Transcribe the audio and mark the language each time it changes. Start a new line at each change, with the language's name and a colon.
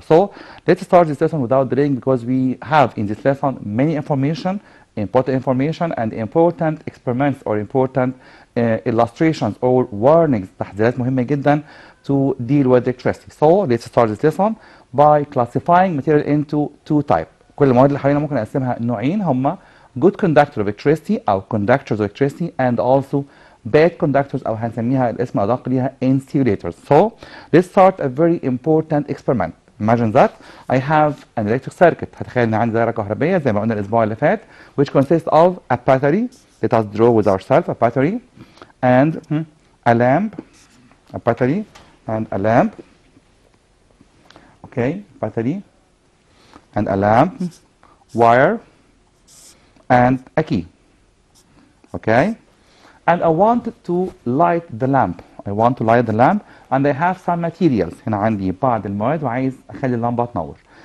English: So let's start this lesson without delaying, because we have in this lesson many information, important information and important experiments or important illustrations or warnings،
Arabic: تحذيرات مهمة جدا
English: to deal with electricity. So let's start this lesson by classifying material into two types.
Arabic: كل المواد اللي حوالينا ممكن نقسمها نوعين، هما
English: good conductor of electricity
Arabic: أو
English: conductors of electricity and also bad conductors
Arabic: أو هنسميها الاسم الأدق ليها insulators.
English: So let's start a very important experiment. Imagine that I have an electric circuit.
Arabic: هتخيل ان عندي دائرة كهربية زي ما قلنا الأسبوع اللي فات,
English: which consists of a battery. Let us draw with ourselves a battery and a lamp. A battery and a lamp. Okay, battery and a lamp, wire and a key. Okay. And I want to light the lamp. I want to light the lamp and I have some materials.
Arabic: هنا عندي بعض المواد وعايز أخلي اللمبة تنور.